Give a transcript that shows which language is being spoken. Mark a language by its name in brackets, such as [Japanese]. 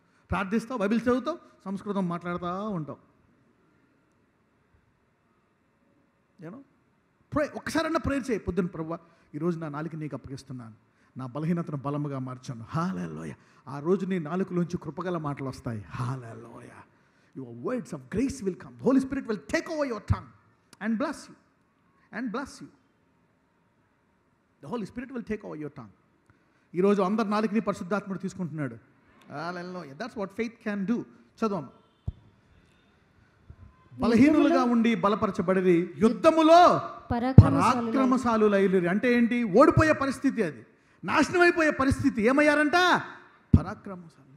[Telugu] ప్రార్థిస్తావు, Bible చదువుతావు, సంస్కృతం మాట్లాడుతూ ఉంటావు. యూనో, ప్రే. ఒక్కసారన్నా ప్రేయర్ చేయి. పొద్దున్న, ప్రభువా ఈరోజు నా నాలుక నీకు అప్పగిస్తున్నాను, నా బలహీనతను బలముగా మార్చాను. హల్లెలూయా. ఆ రోజు నీ నాలుకలోంచి కృపగల మాటలు వస్తాయి. హల్లెలూయా. [English] Your words of grace will come. The Holy Spirit will take over your tongue and bless you. And bless you. The Holy Spirit will take over your tongue. [Telugu] ఈరోజు అందరి నాలుగుని పరిశుద్ధాత్ముడు తీసుకుంటున్నాడు. [English] That's what faith can do. [Telugu] చదవం. బలహీనులుగా ఉండి బలపరచబడి యుద్ధములో పరాక్రమశాలులైరి. అంటే ఏంటి? ఓడిపోయే పరిస్థితి, అది నాశనం అయిపోయే పరిస్థితి. ఏమయ్యారంట? పరాక్రమశాలు.